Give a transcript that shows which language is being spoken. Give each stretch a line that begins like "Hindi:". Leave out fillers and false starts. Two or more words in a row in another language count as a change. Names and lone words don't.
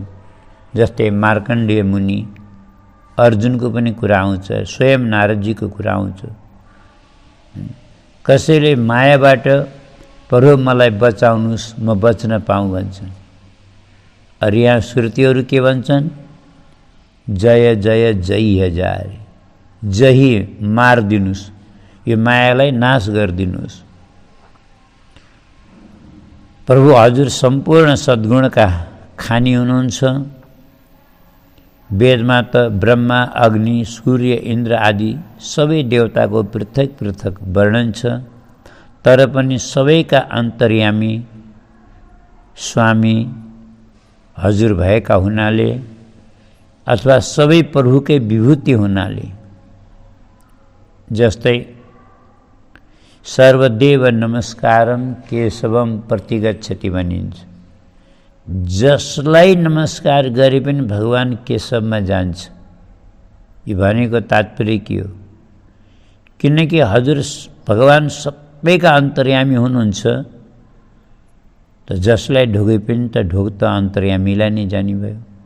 Nepali: जस्तै मार्कण्डेय मुनि, अर्जुनको पनि कुरा आउँछ, स्वयं नारदजीको कुरा आउँछ। कसैले मायाबाट प्रभु मलाई बचाउनुहोस्, म बच्न पाऊँ भन्छन्। अरू यहाँ श्रुतिहरू के भन्छन्? जय जय जय हजार, जही मारिदिनुहोस्, यो मायालाई नाश गरिदिनुहोस्। प्रभु हजुर सम्पूर्ण सद्गुणका खानी हुनुहुन्छ। वेदमा त ब्रह्मा, अग्नि, सूर्य, इन्द्र आदि सबै देवताको पृथक पृथक वर्णन छ। तर पनि सबैका अन्तर्यामी स्वामी हजुर भएका हुनाले अथवा सबै प्रभुकै विभूति हुनाले, जस्तै
Sanskrit: सर्वदेव नमस्कारम केशवम प्रतिगच्छति
Nepali: भनिन्छ। जसलाई नमस्कार गरे पनि भगवान केशवमा जान्छ। यो भनेको तात्पर्य के हो? किनकि हजुर भगवान सबैका अन्तर्यामी हुनुहुन्छ। त जसलाई ढोगे पनि त ढोग त अन्तर्यामीलाई नै जानी भयो।